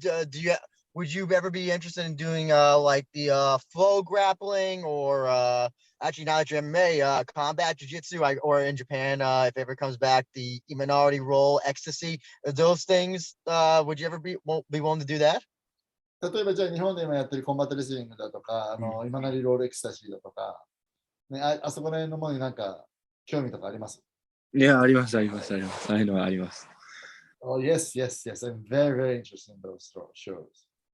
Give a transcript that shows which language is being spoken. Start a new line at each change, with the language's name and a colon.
English: Do you would you ever be interested in doing like the flow grappling or actually now that you're MMA combat jiu-jitsu or in Japan if it ever comes back the minority roll ecstasy those things would you ever be willing to do that?
Japanese: 例えばじゃあ日本で今やってるコンバットレスリングだとか、今なりロールエクスタシーだとか、ね、あそこら辺のものになんか興味とかあります？いや、あります。ああいうのはあります。
English: Oh, yes. I'm very, very interested in those shows.